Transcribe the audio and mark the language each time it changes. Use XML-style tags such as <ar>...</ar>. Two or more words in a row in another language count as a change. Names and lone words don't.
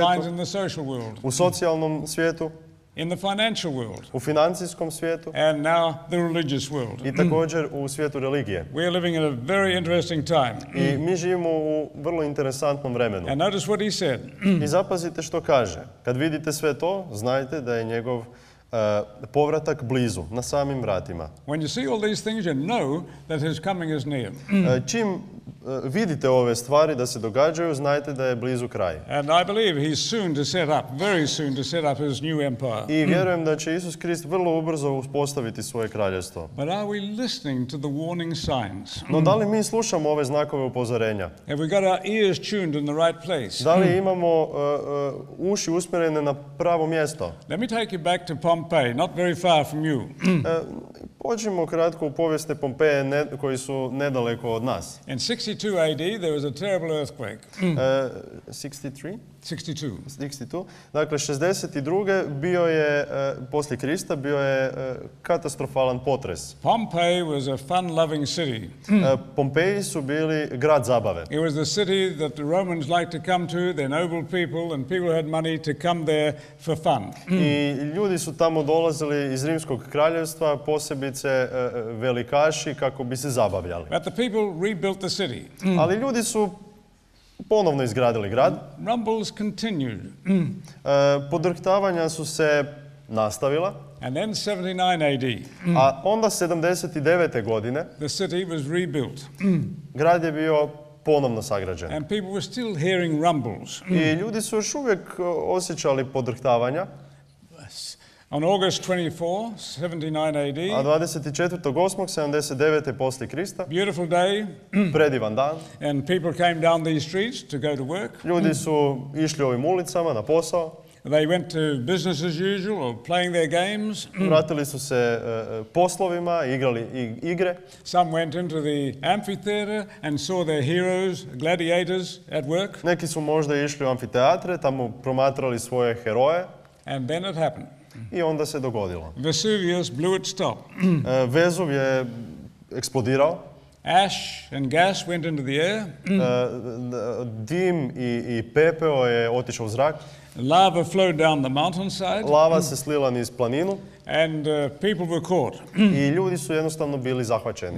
<en>the signs in the social world.</en> <hr>U socijalnom svijetu,</hr> <en>in the financial world.</en> <hr>U financijskom svijetu.</hr> <en>And now the religious world.</en> <hr>I također u svijetu religije.</hr> <en>We are living in a very interesting time.</en> <hr>I mi živimo u vrlo interesantnom vremenu.</hr> <en>And notice what he said.</en> <hr>I zapazite što kaže. Kad vidite sve to, znajte da je njegov povratak blizu, na samim vratima.</hr> <en>When you see all these things, you know that his coming is near.</en> <hr>Čim vidite ove stvari da se događaju, znajte da je blizu kraj.</hr> <en>And I believe he's soon to set up, very soon to set up his new empire.</en> <hr>I vjerujem da će Isus Krist vrlo ubrzo uspostaviti svoje kraljevstvo.</hr> <en>But are we listening to the warning signs?</en> <hr>No da li mi slušamo ove znakove upozorenja?</hr> <en>Have we got our ears tuned in the right place?</en> <hr>Da li imamo uši usmjerene na pravo mjesto?</hr> <en>Let me take you back to Pompeji, not very far from you.</en> <hr>Pođimo kratko u povijesne Pompeje koji su nedaleko od nas.</hr> <en>In 62 AD there was a terrible earthquake. 63? 62.</en> <hr>Dakle, 62. bio je, poslije Krista, bio je katastrofalan potres.</hr> <en>Pompeii was a fun-loving city.</en> <hr>Pompeji su bili grad zabave.</hr> <en>It was the city that the Romans liked to come to, they're noble people, and people had money to come there for fun.</en> <hr>I ljudi su tamo dolazili iz Rimskog kraljevstva, posebice velikaši, kako bi se zabavljali.</hr> <en>But the people rebuilt the city.</en> <hr>Ali ljudi su ponovno izgradili grad.</hr> <en>Rumbles continued.</en> <hr>Podrhtavanja su se nastavila.</hr> <en>And then 79 AD.</en> <hr>A onda 79. godine</hr> <en>the city was rebuilt.</en> <hr>Grad je bio ponovno sagrađen.</hr> <en>And people were still hearing rumbles.</en> <hr>I ljudi su još uvijek osjećali podrhtavanja.</hr> <en>On August 24, 79 AD.</en> <hr>A 24.8.79. poslije Krista.</hr> <en>Beautiful day.</en> <hr>Predivan dan.</hr> <en>And people came down these streets to go to work.</en> <hr>Ljudi su išli ovim ulicama na posao.</hr> <en>They went to business as usual or playing their games.</en> <hr>Vratili su se poslovima, igrali igre.</hr> <en>Some went into the amphitheater and saw their heroes, gladiators at work.</en> <hr>Neki su možda išli u amfiteatre, tamo promatrali svoje heroje.</hr> <en>And then it happened.</en> <hr>I onda se dogodilo.</hr> <en>Vesuvius blew its top.</en> <hr>Vezuv je eksplodirao.</hr> <en>Ash and gas went into the air.</en> <hr>Dim i pepeo je otišao u zrak.</hr> <en>Lava flowed down the mountainside.</en> <hr>Lava se slila niz planinu.</hr> <en>And people were caught.</en> <hr>I ljudi su jednostavno bili zahvaćeni.</hr>